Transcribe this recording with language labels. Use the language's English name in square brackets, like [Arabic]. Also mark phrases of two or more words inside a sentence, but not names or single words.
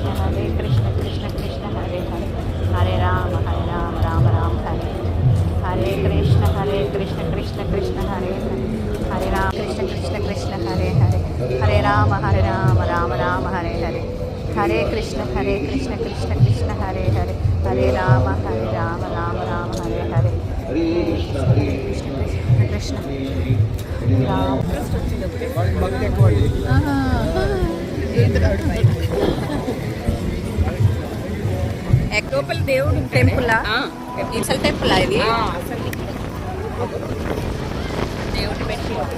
[Telugu] కృష్ణ కృష్ణ హరే హరే హరే రామ రామ రామ హరే హరే కృష్ణ కృష్ణ కృష్ణ హరే హరే హరే రామ కృష్ణ కృష్ణ హరే హరే హరే రామ రామ రామ హరే హరే హరే కృష్ణ కృష్ణ కృష్ణ హరే హరే హరే రామ రామ రామ హరే హరే కృష్ణ లోపల దేవుడు టెంపులా? అసలు టెంపుల్ ఇది దేవుడు పెట్టి